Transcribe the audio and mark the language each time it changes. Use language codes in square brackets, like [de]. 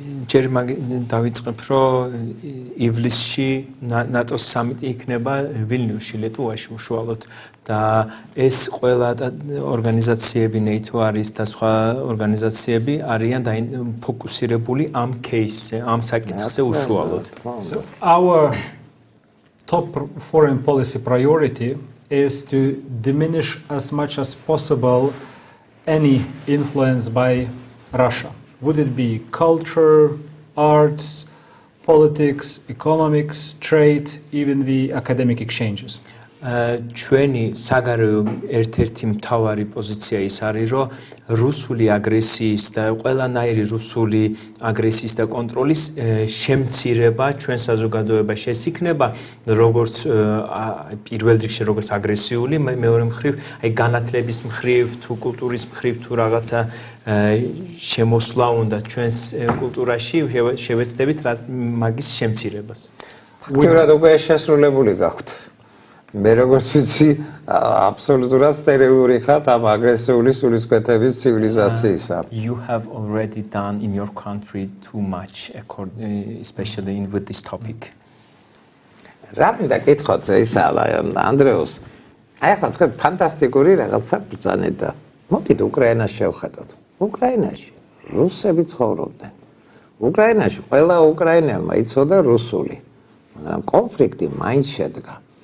[ka] ჯერ დავიწყებ რომ ივლისში ნატოს სამიტი იქნება ვილნიუსში ლიეტუვაში უშუალოდ და ეს ყველა ორგანიზაციები NATO არის და სხვა ორგანიზაციები არიან ფოკუსირებული ამ кейსზე, ამ საკითხზე უშუალოდ. [en] So our top foreign policy priority is to diminish as much as possible any influence by Russia. Would it be culture, arts, politics, economics, trade, even the academic exchanges? [ka] ჩვენი საგარეო ერთ-ერთი მთავარი პოზიცია ის არის, რომ რუსული აგრესიის და ყველანაირი რუსული აგრესიის და კონტროლის შემცირება ჩვენ საზოგადოებაში ეს იქნება როგორც პირველ რიგში როგორც აგრესიული, მეორე მხრივ აი განათლების მხრივ თუ კულტურის მხრივ თუ რაღაცა შემოსვლა უნდა ჩვენს კულტურაში შევეცდებით მაგის შემცირებას. ფაქტობრივად უკვე შესრულებული გაქვთ. მე როგორც ვიცი, აბსოლუტურად სტერილური ხართ ამ აგრესიული სულისკვეთების ცივილიზაციისა. [en] You have already done in your country too much, especially with this topic. [ka] რა მინდა კითხოთ ისა ანდრიუს. აი ახლა თქვენ ფანტასტიკური რაღაცა ბრძანეთ და მოდით უკრაინას შევხედოთ. უკრაინაში რუსები ცხოვრობდნენ. უკრაინაში ყველა უკრაინელმა იცოდა რუსული. მაგრამ კონფლიქტი მაინც შედგა.